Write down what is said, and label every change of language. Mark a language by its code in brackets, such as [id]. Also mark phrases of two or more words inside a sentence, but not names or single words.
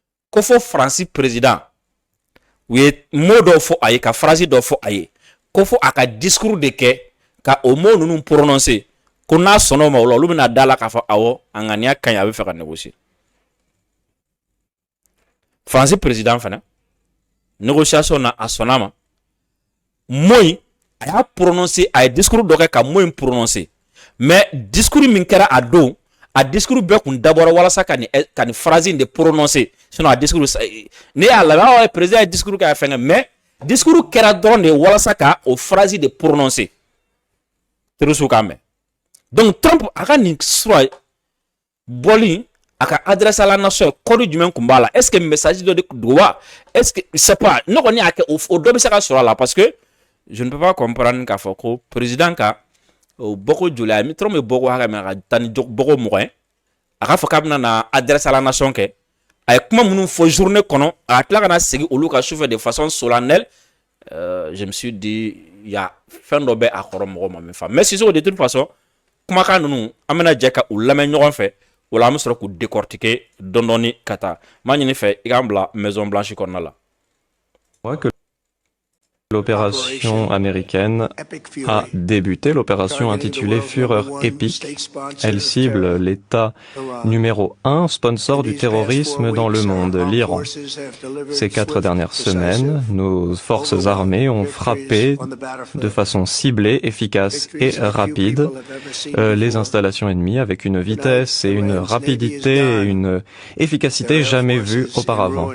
[bm] ko fo France président u ye mot dɔ fɔ a ye ka phrase dɔ fɔ a ye ko fo a ka discours de kɛ ka o mot ninnu prononcer ko n'a sɔnna o ma o la olu bɛna da la k'a fɔ awɔ a ŋaniya ka ɲi a bɛ fɛ ka négocier France président fana négociation na a sɔnna ma mot in a y'a prononcer a ye discours dɔ kɛ ka mot in prononcer mais discours min kɛra a don a discours bɛɛ kun dabɔra walasa ka nin phrase in de prononcer sinon a discours ne y'a lamɛn président ye discours kɛ a fɛngɛ mais discours kɛra dɔrɔn de walasa ka o phrase de [fr] prononcer terroriste [bm] k'a mɛn donc Trump a ka nin sura bɔli a ka [fr] adresse à la nation [bm] ye code jumɛn kun b'a la [fr] est ce que message [bm] dɔ de don wa [fr] est ce que c'est pas [bm] ne kɔni y'a kɛ o dɔ bɛ se ka sɔrɔ a la [fr] parce que je ne peux pas comprendre [bm] k'a fɔ ko président ka o bɔko joli a mi Trump ye bɔko hakɛ min a ka taa ni bɔko mugan ye a k'a fɔ k'a bɛna na [fr] adresse à la nation [bm] kɛ a ye kuma minnu fɔ journée kɔnɔ a tila ka na segin olu ka sufɛ [fr] de façon solennelle je me suis dit il y a [bm] fɛn dɔ bɛ a kɔrɔ mɔgɔ ma min fa mais Sisoko [fr] de toute façon [bm] kumakan ninnu an bɛna jɛ ka u lamɛn ɲɔgɔn fɛ o la an bɛ sɔrɔ k'u décortiquer dɔɔni ka taa m'a ɲini fɛ i k'an bila Maison Blanche kɔnɔna la. [fr] L'opération américaine a débuté, l'opération intitulée Fureur épique. Elle cible l'État numéro 1 sponsor du terrorisme dans le monde, l'Iran. Ces 4 dernières semaines, nos forces armées ont frappé de façon ciblée, efficace et rapide les installations ennemies avec une vitesse et une rapidité et une efficacité jamais vues auparavant.